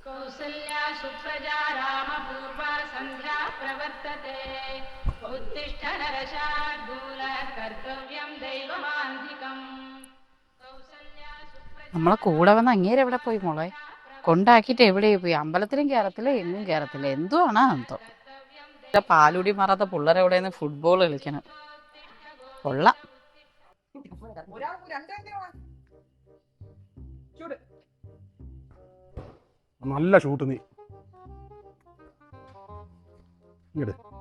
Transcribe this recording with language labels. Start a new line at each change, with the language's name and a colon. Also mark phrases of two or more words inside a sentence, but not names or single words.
Sanskrit: कौसल्या सुप्रजा रामपूर्वा सन्ध्या प्रवर्तते उत्तिष्ठ नरशार्दूल कर्तव्यं दैवमान्धिकम्
Malayalam: നമ്മളെ കൂടെ വന്ന് അങ്ങേര് എവിടെ പോയി മോളെ? കൊണ്ടാക്കിയിട്ട് എവിടെ പോയി? അമ്പലത്തിലും കയറത്തില്ല, എങ്ങും കയറത്തില്ല. എന്തുവാണോ എന്തോ. പാലുടി മാറാത്ത പിള്ളേരെ നിന്ന് ഫുട്ബോൾ കളിക്കണം. കൊള്ളാം. നല്ല ഷൂട്ട് നീ ഇങ്ങട്.